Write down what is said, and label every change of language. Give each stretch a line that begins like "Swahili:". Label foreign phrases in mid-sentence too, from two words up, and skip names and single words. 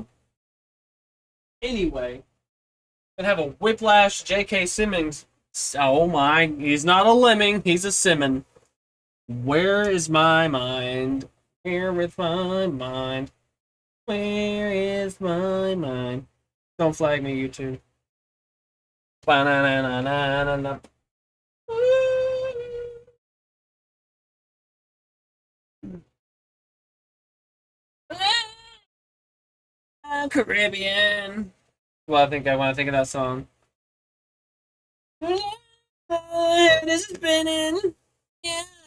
English: Anyway, I have a Whiplash J.K. Simmons. Oh my, he's not a lemming, he's a Simmon. Where is my mind? Where with my mind? Where is my mind? Don't flag me, YouTube. Ba-na-na-na-na-na-na. Caribbean. Well, I think I want to think of that song. This is spinning. Yeah.